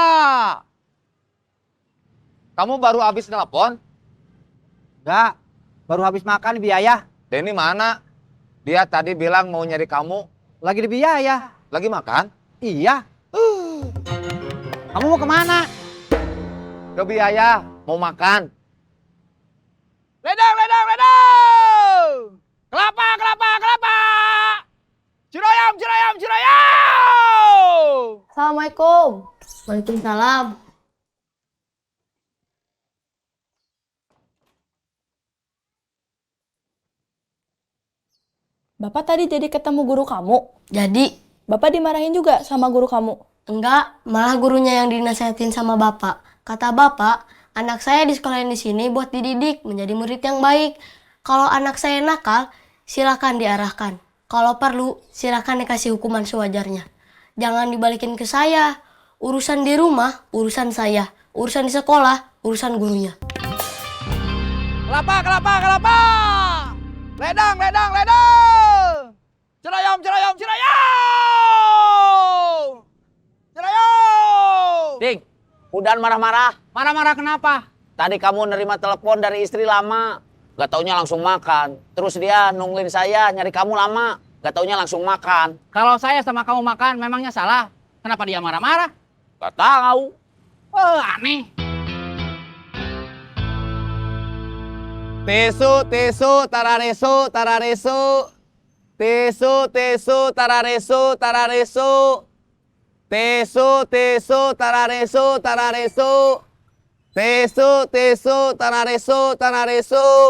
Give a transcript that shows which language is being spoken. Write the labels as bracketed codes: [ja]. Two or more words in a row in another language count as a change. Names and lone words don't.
[id] Kamu baru habis telepon? Enggak, baru habis makan di biaya. Denny mana? Dia tadi bilang mau nyari kamu. Lagi di biaya. Lagi makan? Iya. Kamu mau kemana? Ke biaya, mau makan. Ledang, ledang, ledang! Kelapa, kelapa, kelapa! Cirayam, cirayam, cirayam! [ar] السلام عليكم. وعليكم السلام. [id] Bapak tadi jadi ketemu guru kamu? Jadi, Bapak dimarahin juga sama guru kamu? enggak, malah gurunya yang dinasehatin sama Bapak. Kata Bapak, anak saya di sekolah di sini buat dididik menjadi murid yang baik. Kalau anak saya nakal, silakan diarahkan. Kalau perlu, silakan dikasih hukuman sewajarnya. Jangan dibalikin ke saya. Urusan di rumah, urusan saya. Urusan di sekolah, urusan gurunya. Kelapa, kelapa, kelapa! Ledang, ledang, ledang! Cirayam, cirayam, cirayam! Cirayam! Ding, udah marah-marah. Marah-marah kenapa? Tadi kamu nerima telepon dari istri lama. Gak taunya langsung makan. Terus dia nungguin saya nyari kamu lama. Gak taunya langsung makan. Kalau saya sama kamu makan, memangnya salah? Kenapa dia marah-marah? Gak tahu. Oh, aneh. Tesu, tararesu, tararesu. Tesu, tararesu, tararesu. Tesu, tararesu, tararesu. Tesu, tararesu, tararesu.